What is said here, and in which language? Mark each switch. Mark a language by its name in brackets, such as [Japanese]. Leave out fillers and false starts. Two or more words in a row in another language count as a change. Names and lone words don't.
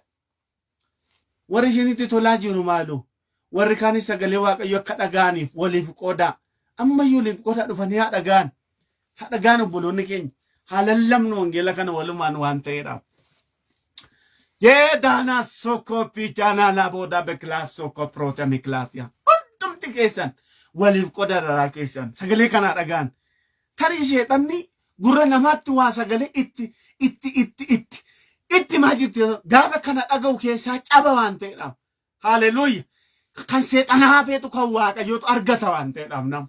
[Oromo] Warri isinitti tolaa jiru maaloo? Warri kaanis sagalee Waaqayyo akka dhaga'aniif waliif qoodaa. Ammayyuu waliif qoodaa dhufanii haa dhaga'an. Haa dhaga'an obboloonni keenya. Haa lallabnu wangeela kana walumaan waan ta'eedhaaf. Daanaa soko piichaanaa laboodaa beekilaa soko prootami kilaatiyaa. Hundumti keessan waliif qoodaa daraa keessan sagalee kanaa dhaga'an. Tarii seexanni gurra namaatti waa sagalee itti maa jirti gaafa kana dhaga'u keessaa caba waan ta'eedhaaf. Haleluuyaa. Kan seexanaa hafeetu kan Waaqayyootu argata waan ta'eedhaaf nama.